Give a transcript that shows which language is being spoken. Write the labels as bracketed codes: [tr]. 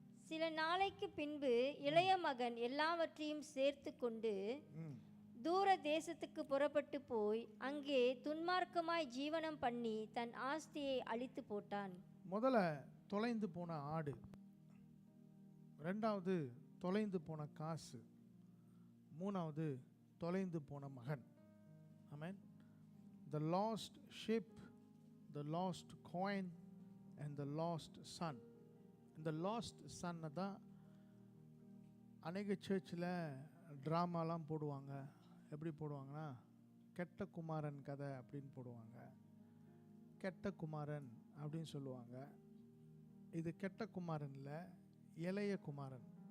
[ta] சில நாளைக்கு பின்பு இளைய மகன் எல்லாவற்றையும் சேர்த்து கொண்டு தூர தேசத்துக்கு புறப்பட்டு போய் அங்கே துன்மார்க்கமாய் ஜீவனம் பண்ணி தன் ஆஸ்தியை அழித்து போட்டான். முதல்ல தொலைந்து போன ஆடு, 2வது தொலைந்து போன காசு, 3வது தொலைந்து போன மகன். ஆமென். [en] The lost sheep, the lost coin and the lost son. [ta] இந்த லாஸ்ட் சன்னை தான் அநேக சர்ச்சில் ட்ராமாலாம் போடுவாங்க. எப்படி போடுவாங்கன்னா, கெட்ட குமாரன் கதை அப்படின்னு போடுவாங்க. கெட்ட குமாரன் அப்படின்னு சொல்லுவாங்க. இது கெட்ட குமாரன் இல்லை, இளைய குமாரன்.